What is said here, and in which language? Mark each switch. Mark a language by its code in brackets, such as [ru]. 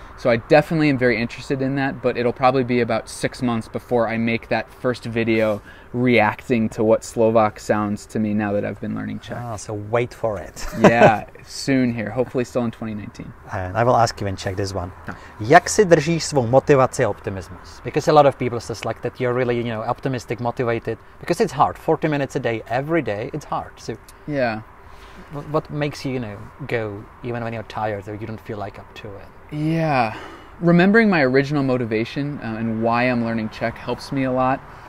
[en] So I definitely am very interested in that, but it'll probably be about 6 months before I make that first video reacting to what Slovak sounds to me now that I've been learning Czech. So wait for it. Yeah, soon here, hopefully still in 2019. And I will ask you in Czech this one. No. [cs] Jak si držíš svou motivaci a optimismus? [en] Because a lot of people says like that you're really, optimistic, motivated, because it's hard. 40 minutes a day, every day, it's hard. So yeah. What makes you, go even when you're tired or you don't feel like up to it? Yeah, remembering my original motivation and why I'm learning Czech helps me a lot.